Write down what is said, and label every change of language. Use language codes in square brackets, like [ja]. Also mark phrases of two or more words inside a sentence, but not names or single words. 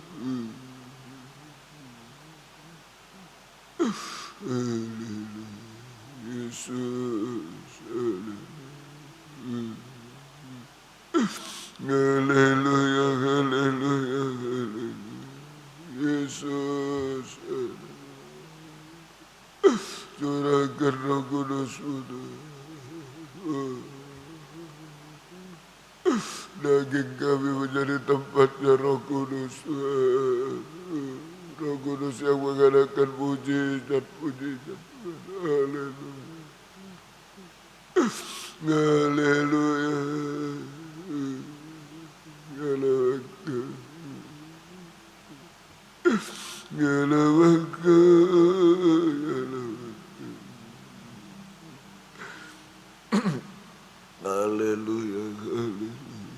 [id] Haleluya, Yesus. Haleluya, haleluya, haleluya. Yesus. Curahkan Roh Kudus-Mu. Daging kami menjadi tempatnya Roh Kudus. Roh Kudus yang mengadakan mujizat-mujizat. Haleluya. Haleluya. Yalawaka. Yalawaka. Yalawaka. Haleluya. Haleluya.